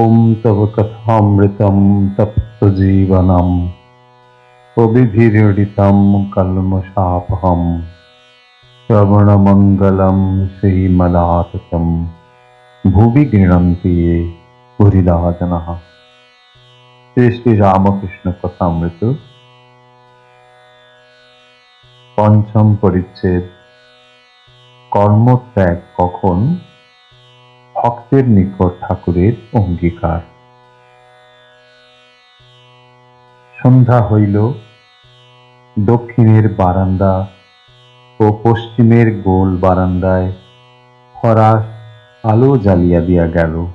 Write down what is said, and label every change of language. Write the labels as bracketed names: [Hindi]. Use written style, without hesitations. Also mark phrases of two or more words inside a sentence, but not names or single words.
[Sanskrit] तव कथामृतं तप्तजीवनं कविभिरीडितं कल्मषापहं श्रवणमङ्गलं श्रीमदाततं भुवि गृह्णन्ति ये पुरिदा जनाः। [Bangla] শ্রী শ্রী রামকৃষ্ণ কথামৃত পঞ্চম পরিচ্ছেদ কর্মত্যাগ কখন ভক্তের নিকট ঠাকুরের অঙ্গীকার। সন্ধ্যা হইল, দক্ষিণের বারান্দা ও পশ্চিমের গোল বারান্দায় ফরাস আলো জ্বালিয়া দিয়া গেল।